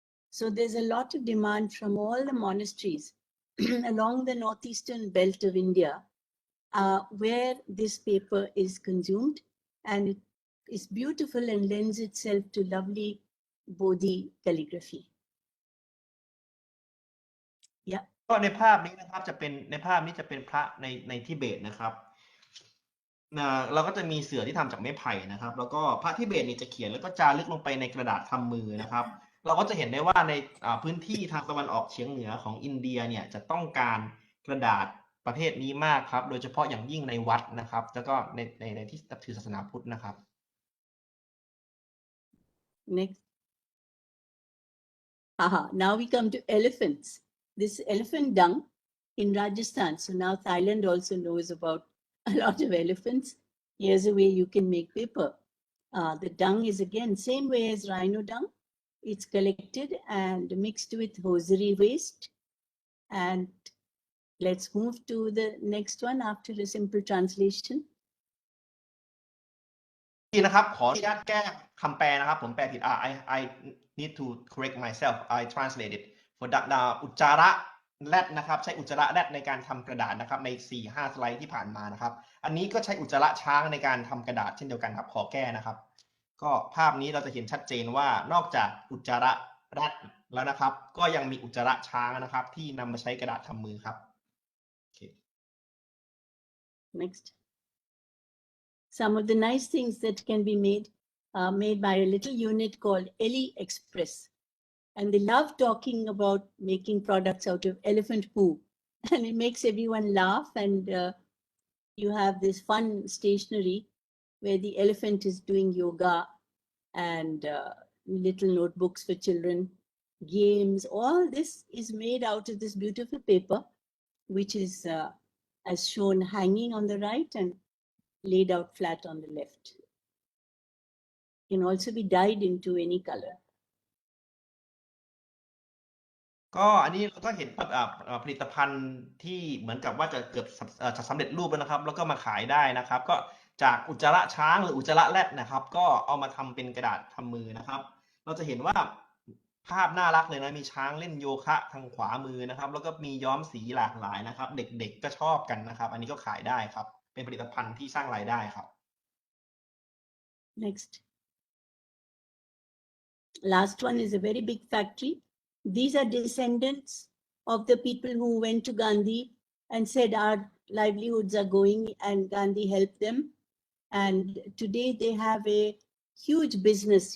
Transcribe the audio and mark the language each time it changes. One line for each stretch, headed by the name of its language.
English: So there's a lot of demand from all the monasteries along the northeastern belt of India where this paper is consumed, and it is beautiful and lends itself to lovely Bodhi calligraphy. Yeah.
Thai: ก็ในภาพนี้นะครับจะเป็นในภาพนี้จะเป็นพระในทิเบตนะครับเราก็จะมีเสือที่ทำจากไม้ไผ่นะครับแล้วก็พระทิเบตนี่จะเขียนแล้วก็จารึกลงไปในกระดาษทำมือนะครับเราก็จะเห็นได้ว่าในพื้นที่ทางตะวันออกเฉียงเหนือของอินเดียเนี่ยจะต้องการกระดาษประเภทนี้มากครับโดยเฉพาะอย่างยิ่งในวัดนะครับแล้วก็ในที่ถือศาสนาพุทธนะครับ
English: Next. Now we come to elephants. This elephant dung in Rajasthan. So now Thailand also knows about a lot of elephants. Here's a way you can make paper. The dung is again same way as rhino dung. It's collected and mixed with hosiery waste. And let's move to the next one after a simple translation.
Thai: นี่นะครับขออนุญาตแก้คำแปลนะครับผมแปลผิด
English: I need to correct myself I translated for
Thai: อุจจาระแรดนะครับใช้อุจจาระแรดในการทำกระดาษนะครับใน 4-5 สไลด์ที่ผ่านมานะครับอันนี้ก็ใช้อุจจาระช้างในการทำกระดาษเช่นเดียวกันครับขอแก้นะครับก็ภาพนี้เราจะเห็นชัดเจนว่านอกจากอุจจาระแรดแล้วนะครับก็ยังมีอุจจาระช้างนะครับที่นำมาใช้กระดาษทำมือครับ okay.
English: Next. Some of the nice things that can be made are made by a little unit called Eli Express. And they love talking about making products out of elephant poo. And it makes everyone laugh. And you have this fun stationery where the elephant is doing yoga and little notebooks for children, games. All this is made out of this beautiful paper, which is as shown hanging on the right and laid out flat on the left. Can also be dyed into any color.
Thai: ก็อันนี้เราก็เห็นผลิตภัณฑ์ที่เหมือนกับว่าจะเกือบจะสำเร็จรูปแล้วนะครับแล้วก็มาขายได้นะครับก็จากอุจจาระช้างหรืออุจจาระแรดนะครับก็เอามาทำเป็นกระดาษทำมือนะครับเราจะเห็นว่าภาพน่ารักเลยนะมีช้างเล่นโยคะทางขวามือนะครับแล้วก็มีย้อมสีหลากหลายนะครับเด็กๆก็ชอบกันนะครับอันนี้ก็ขายได้ครับเป็นผลิตภัณฑ์ที่สร้างรายได้ครับ
English: Next. Last one is a very big factory. These are descendants of the people who went to Gandhi and said our livelihoods are going, and Gandhi helped them. And today they have a huge business.